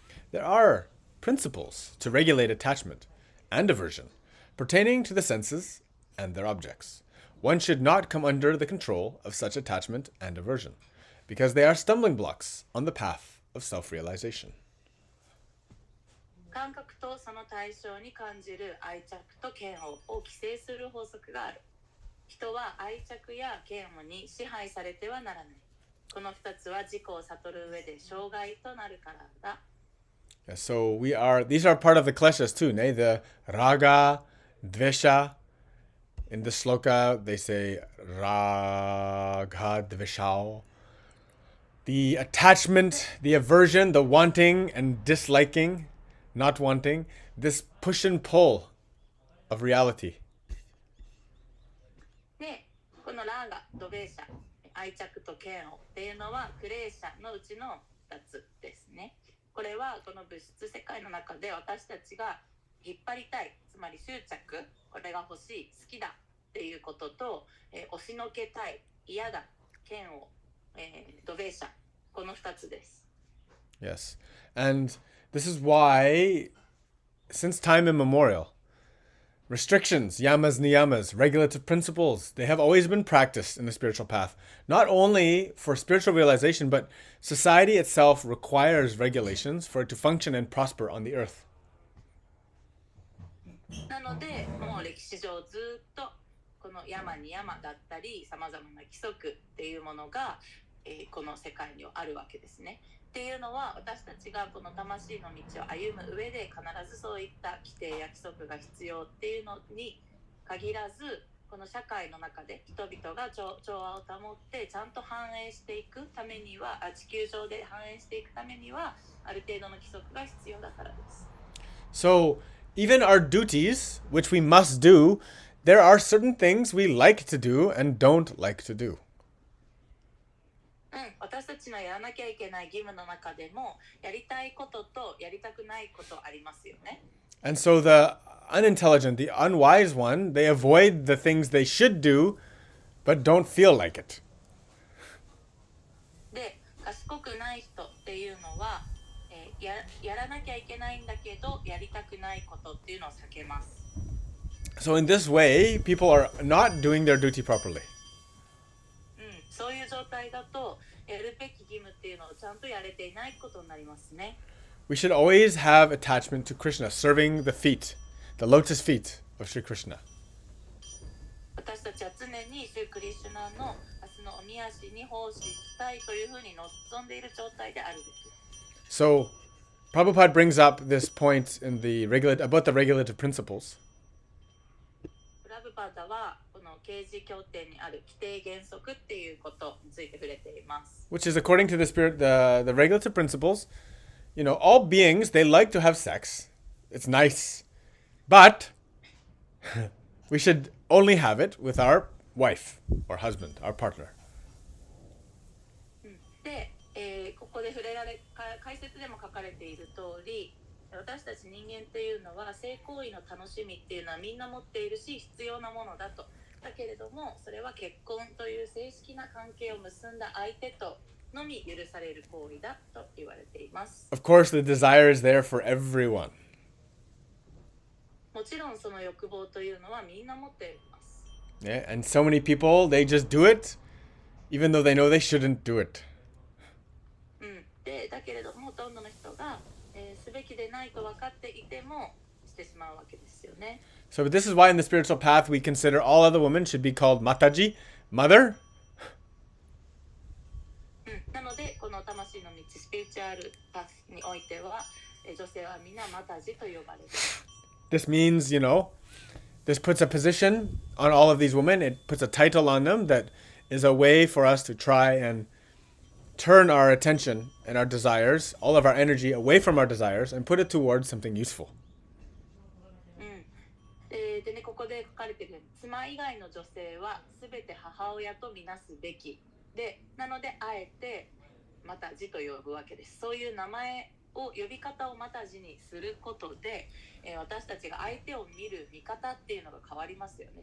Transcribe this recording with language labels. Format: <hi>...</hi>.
<en>There are principles to regulate attachment and aversion pertaining to the senses and their objects. One should not come under the control of such attachment and aversion, because they are stumbling blocks on the path of self-realization.</en> <ja>感覚とその対象に感じる愛着と嫌悪を規制する法則がある。人は愛着や嫌悪に支配されてはならない。この2つは自己を悟る上で障害となるからだ。</ja> <en>Yeah, so these are part of the kleshas too, ne? The raga, dvesha. In the sloka, they say raga dveshao. The attachment, the aversion, the wanting and disliking, not wanting, this push and pull of reality.</en> <ja>ラーガ、ドベーシャ、愛着と嫌悪っていうのはクレーシャのうちの2つですね。これはこの物質世界の中で私たちが引っ張りたい、つまり執着、これが欲しい、好きだっていうことと、押しのけたい、嫌だ、嫌悪、ドベーシャ、この2つです。</ja> <en>Yes. And this is why, since time immemorial, restrictions, yamas, niyamas, regulative principles, they have always been practiced in the spiritual path. Not only for spiritual realization, but society itself requires regulations for it to function and prosper on the earth.</en> <ja>なので、もう歴史上ずっとこの山に山だったり、さまざまな規則っていうものが、この世界にはあるわけですね。っていうのは私たちがこの魂の道を歩む上で必ずそういった規定や規則が必要っていうのに限らず、この社会の中で人々が調和を保ってちゃんと反映していくためには、地球上で反映していくためにはある程度の規則が必要だからです。</ja> <en>So, even our duties, which we must do, there are certain things we like to do and don't like to do.</en> <ja>私たちのやらなきゃいけない義務の中でもやりたいこととやりたくないことありますよね。</ja> <en>And so the unintelligent, the unwise one, they avoid the things they should do, but don't feel like it.</en> <ja>で、賢くない人っていうのは、やらなきゃいけないんだけどやりたくないことっていうのを避けます。</ja> <en>So in this way, people are not doing their duty properly.</en> <ja>そういう状態だとやるべき義務っていうのをちゃんとやれていないことになりますね。</ja> <en>We should always have attachment to Krishna, serving the feet, the lotus feet of Sri Krishna.</en> <ja>私たちは常にシュクリシュナの明日のおみ足に奉仕したいというふうに望んでいる状態であるべき。</ja> <en>So, Prabhupada brings up this point in about the regulative principles.</en> <ja>プラブパダはこの啓示経典にある規定原則っていうことについて触れています。</ja> <en>Which is according to the spirit, the regulative principles. You know, all beings, they like to have sex. It's nice. But we should only have it with our wife or husband, our partner.</en> <ja>で、ここで解説でも書かれている通り、私たち人間っていうのは性行為の楽しみっていうのはみんな持っているし必要なものだと。だけれどもそれは結婚という正式な関係を結んだ相手とのみ許される行為だと言われています。</ja> <en>Of course, the desire is there for everyone.</en> <ja>もちろんその欲望というのはみんな持っています。</ja> <en>Yeah, and so many people, they just do it, even though they know they shouldn't do it.</en> <ja>で、だけれどもほとんどの人が、すべきでないと分かっていてもしてしまうわけですよね。</ja> <en>So this is why in the spiritual path we consider all other women should be called Mataji, mother.</en> <ja>なのでこの魂の道スピリチュアルパスにおいては、女性はみんなマタジと呼ばれる。</ja> <en>This means, you know, this puts a position on all of these women. It puts a title on them that is a way for us to try and turn our attention and our desires, all of our energy away from our desires and put it towards something useful.</en> <ja>でね、ここで書かれているように妻以外の女性はすべて母親とみなすべきで、なのであえてマタジと呼ぶわけです。そういう名前を呼び方をマタジにすることで、私たちが相手を見る見方っていうのが変わりますよね。</ja>